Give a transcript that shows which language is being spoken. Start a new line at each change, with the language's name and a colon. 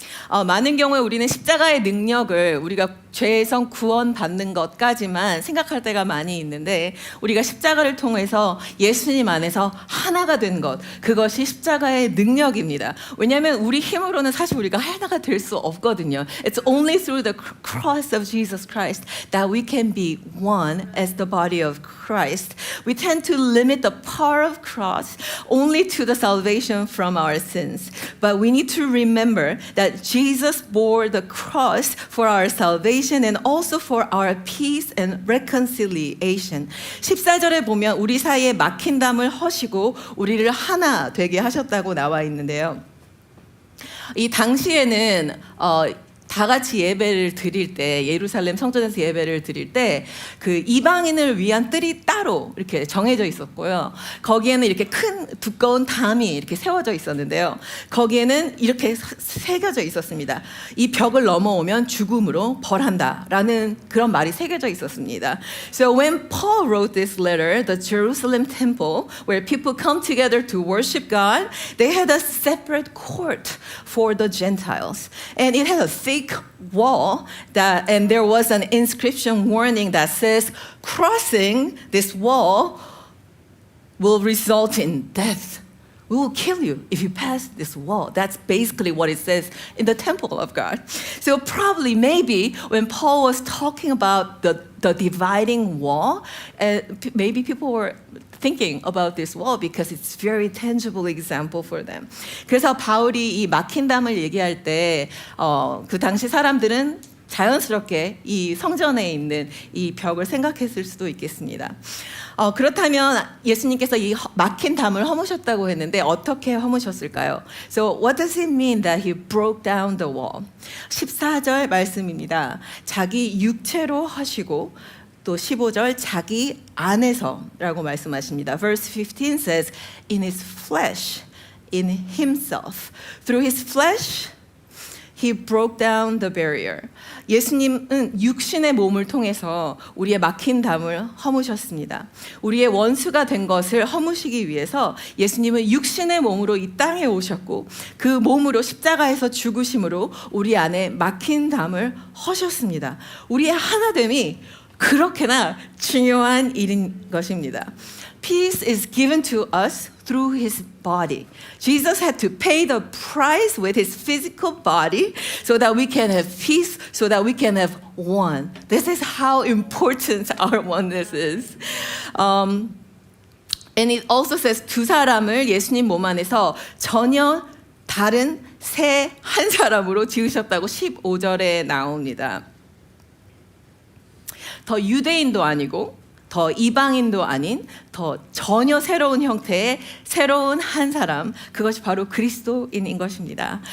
Korean: 많은 경우에 우리는 십자가의 능력을 우리가 죄에서 구원받는 것까지만 생각할 때가 많이 있는데 우리가 십자가를 통해서 예수님 안에서 하나가 된 것, 그것이 십자가의 능력입니다. 왜냐하면 우리 힘으로는 사실 우리가 하나가 될 수 없거든요.
English: It's only through the cross of Jesus Christ that we can be one as the body of Christ. We tend to limit the power of cross only to the salvation from our sins. But we need to remember that Jesus bore the cross for our salvation and also for our peace and reconciliation.
Korean: 14절에 보면 우리 사이에 막힌 담을 허시고 우리를 하나 되게 하셨다고 나와 있는데요. 이 당시에는 다 같이 예배를 드릴 때, 예루살렘 성전에서 예배를 드릴 때 그 이방인을 위한 뜰이 따로 이렇게 정해져 있었고요. 거기에는 이렇게 큰 두꺼운 담이 이렇게 세워져 있었는데요. 거기에는 이렇게 새겨져 있었습니다. 이 벽을 넘어오면 죽음으로 벌한다라는 그런 말이 새겨져 있었습니다.
English: So when Paul wrote this letter, the Jerusalem temple, where people come together to worship God, they had a separate court for the Gentiles, and it had a thick wall and there was an inscription warning that says crossing this wall will result in death. We will kill you if you pass this wall. That's basically what it says in the temple of God. So probably maybe when Paul was talking about the dividing wall, maybe people were thinking about this wall because it's very tangible example for them.
Korean: 그래서 바울이 이 막힌 담을 얘기할 때 그 당시 사람들은 자연스럽게 이 성전에 있는 이 벽을 생각했을 수도 있겠습니다. 그렇다면 예수님께서 이 막힌 담을 허무셨다고 했는데 어떻게 허무셨을까요?
English: So what does it mean that he broke down the wall?
Korean: 14절 말씀입니다. 자기 육체로 하시고 또 15절 자기 안에서라고 말씀하십니다.
English: Verse 15 says, in his flesh, in himself. Through his flesh, he broke down the barrier.
Korean: 예수님은 육신의 몸을 통해서 우리의 막힌 담을 허무셨습니다. 우리의 원수가 된 것을 허무시기 위해서 예수님은 육신의 몸으로 이 땅에 오셨고 그 몸으로 십자가에서 죽으심으로 우리 안에 막힌 담을 허셨습니다. 우리의 하나됨이 그렇게나 중요한 일인 것입니다.
English: Peace is given to us through his body. Jesus had to pay the price with his physical body so that we can have peace, so that we can have one. This is how important our oneness is. And it also says
Korean: 두 사람을 예수님 몸 안에서 전혀 다른 새 한 사람으로 지으셨다고 15절에 나옵니다. 더 유대인도 아니고 더 이방인도 아닌 더 전혀 새로운 형태의 새로운 한 사람, 그것이 바로 그리스도인인 것입니다.